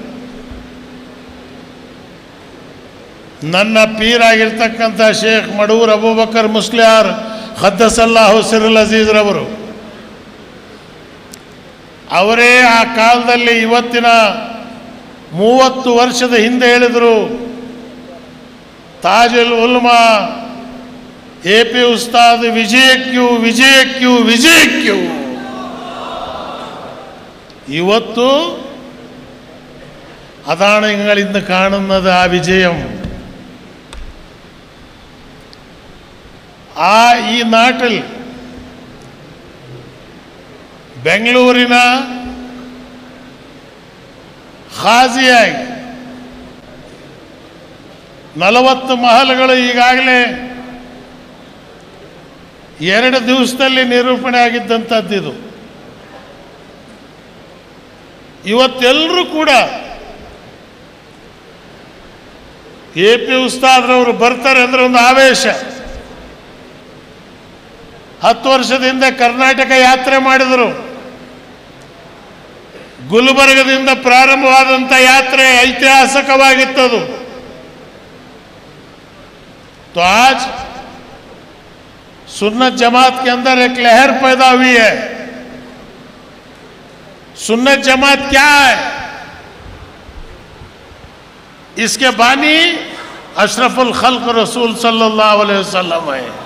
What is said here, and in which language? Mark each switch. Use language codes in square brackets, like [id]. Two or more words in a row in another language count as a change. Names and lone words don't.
[kn] ನನ್ನ ಪೀರಾಗಿರ್ತಕ್ಕಂಥ ಶೇಖ್ ಮಡೂರ್ ಅಬೂಬಕರ್ ಮುಸ್ಲಿಯಾರ್ [ar] قدس الله سره العزيز [kn] ರವರು ಅವರೇ ಆ ಕಾಲದಲ್ಲಿ ಇವತ್ತಿನ 30 ವರ್ಷದ ಹಿಂದೆ ಹೇಳಿದರು, ತಾಜುಲ್ ಉಲ್ಮಾ AP ಉಸ್ತಾದ್ ವಿಜಯಕ್ಯೂ ವಿಜಯಕ್ಯೂ ವಿಜಯಕ್ಯೂ. [ml] ಇವತ್ತು അതാണ് നിങ്ങൾ ഇന്ന് കാണുന്നത് ആ വിജയം. ഈ നാട്ടിൽ [kn] ಬೆಂಗಳೂರಿನ ಖಾಜಿಯಾಗಿ 40 ಮಹಲ್ಗಳು ಈಗಾಗಲೇ 2 ದಿವಸದಲ್ಲಿ ನಿರೂಪಣೆ ಆಗಿದ್ದಂಥದ್ದಿದು. ಇವತ್ತೆಲ್ಲರೂ ಕೂಡ AP ಉಸ್ತಾದ್ರವರು ಬರ್ತಾರೆ ಅಂದರೆ ಒಂದು ಆವೇಶ. 10 ವರ್ಷದಿಂದ ಕರ್ನಾಟಕ ಯಾತ್ರೆ ಮಾಡಿದರು. ಗುಲ್ಬರ್ಗದಿಂದ ಪ್ರಾರಂಭವಾದಂಥ ಯಾತ್ರೆ ಐತಿಹಾಸಿಕವಾಗಿತ್ತದು. [hi] तो आज सुन्नत जमात के अंदर एक लहर पैदा हुई है. सुन्नत जमात क्या है? इसके बानी [ar] أشرف الخلق [hi] रसूल [ar] صلى الله عليه وسلم [hi] है.